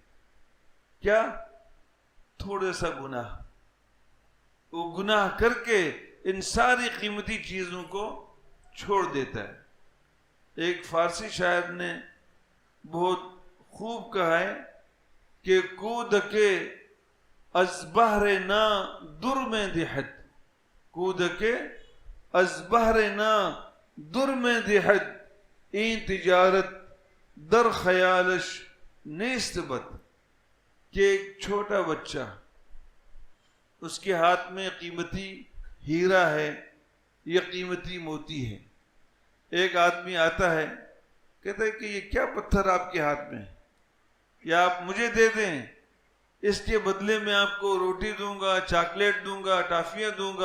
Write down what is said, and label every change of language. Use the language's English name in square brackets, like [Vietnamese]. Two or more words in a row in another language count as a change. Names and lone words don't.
[Urdu] کیا؟ تھوڑا سا گناہ، وہ گناہ کر کے ان ساری قیمتی چیزوں کو چھوڑ دیتا ہے۔ ایک فارسی شاعر نے بہت خوب کہا ہے کہ [Persian] کودک از بحر نا در میں دہد، کودک از بحر نا در میں دہد، این تجارت در خیالش نیست بد، [Urdu] کہ ایک چھوٹا بچہ، اس کے ہاتھ میں قیمتی ہیرا ہے یا قیمتی موتی ہے، ایک آدمی آتا ہے کہتا ہے کہ یہ کیا پتھر آپ کے ہاتھ میں ہے، یا آپ مجھے دے دیں، اس کے بدلے میں آپ کو روٹی دوں گا، چاکلیٹ دوں گا، ٹافیاں دوں گا۔